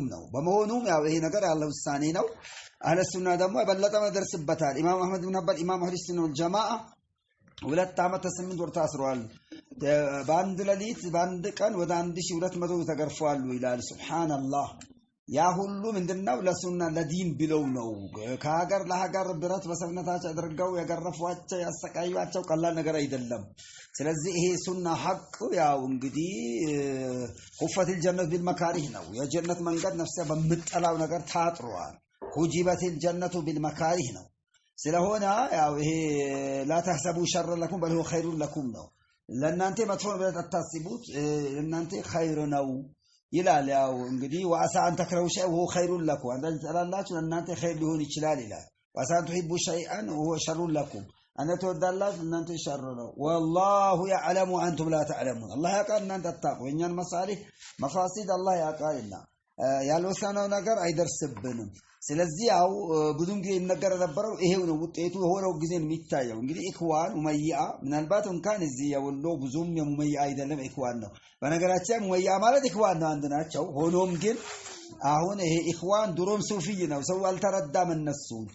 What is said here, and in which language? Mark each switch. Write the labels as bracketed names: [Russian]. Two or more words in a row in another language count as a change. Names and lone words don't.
[Amharic] ነው በመሆኑም ያው ይሄ ነገር ያለው ውሳኔ ነው አህለ ሱና ደግሞ የበለጠ መደርስበታል ኢማም አህመድ ብን ሐንበል ኢማም [Arabic] أهل السنة والجماعة [Amharic] ሁለት ዓመት 8 ወር ታስረዋል በአንድ ሌሊት በአንድ ቀን ወደ 1200 ተገርፈዋል ይላል ሱብሃንአላህ ያ ሁሉ ምንድነው ለሱና ለዲን ብለው ነው ከሀገር ለሀገር ብረት በሰብነታቸው አድርገው ያገረፏቸው ያሰቃዩአቸው ቀላል ነገር አይደለም ስለዚህ ይሄ ሱና ሐቅ ያው እንግዲህ [Arabic] حفت الجنة بالمكاره [Amharic] ነው የጀነት መንገድ ነፍሰ በመጠላው ነገር ታጥሯል [Arabic] حجبت الجنة بالمكاره [Amharic] ነው ስለሆነ ያው ይሄ [Arabic] لا تحسبوا شر لكم بل هو خير لكم [Amharic] ነው ለእናንተ መጥፎ ነገር አታስቡት ለእናንተ ኸይር ነው ይላል ያው እንግዲህ [Arabic] وعسى أن تكرهوا شيئا وهو خير لكم [Amharic] አንተ ተላላችሁ ለእናንተ ኸይር ሊሆን ይችላል ይላል [Arabic] وعسى تحبوا شيئا وهو شر لكم [Amharic] አንተ ተወዳላችሁ እናንተ ሸር ነው [Arabic] والله يعلم وانتم لا تعلمون [Amharic] الله ያውቃል እናንተ አታውቁ የኛን መሳሊህ መፋሲድ አላህ ያውቃልና ያልወሰነው ነገር አይደርስብንም ስለዚህ ያው ብዙም ጊዜ ይነገር ነበረው ይሄው ነው ውጤቱ የሆነው ጊዜ የሚታየው እንግዲህ ኢኽዋን ኡመይያ ምናልባት እንኳን እዚህ ያወሎ ብዙም የኡመይያ አይደለም ኢኽዋን ነው በነገራችን ኡመይያ ማለት ኢኽዋን ነው አንድ ናቸው ሆኖም ግን አሁን ይሄ ኢኽዋን ድሮም ሱፊይ ነው ሰው አልተረዳም እነሱ